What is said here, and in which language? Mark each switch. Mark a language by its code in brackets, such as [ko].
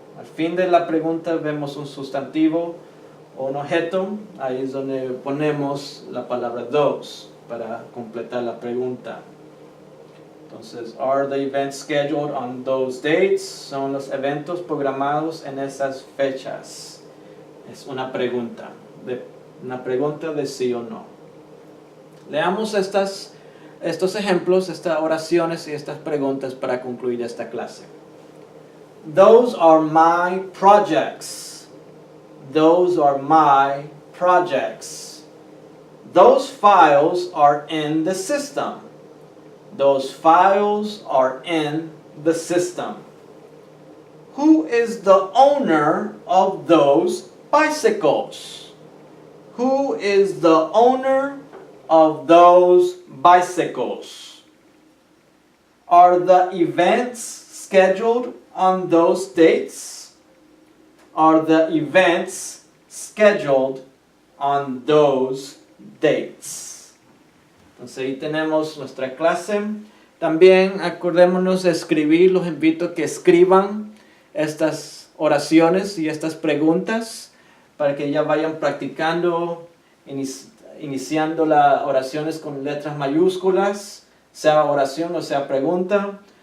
[es] Al fin de la pregunta vemos un sustantivo o un objeto, ahí es donde ponemos la palabra those para completar la pregunta. [en] Entonces, are the events scheduled on those dates? [es] Son los eventos programados en esas fechas. Es una pregunta de sí o no. Leamos estos ejemplos, estas oraciones y estas preguntas para concluir esta clase. [en] Those are my projects. Those are my projects. Those files are in the system. Those files are in the system. Who is the owner of those bicycles? Who is the owner of those bicycles? Are the events scheduled on those dates? Are the events scheduled on those dates? [es] Entonces ahí tenemos nuestra clase. También acordémonos de escribir. Los invito a que escriban estas oraciones y estas preguntas para que ya vayan practicando, iniciando las oraciones con letras mayúsculas, sea oración o sea pregunta.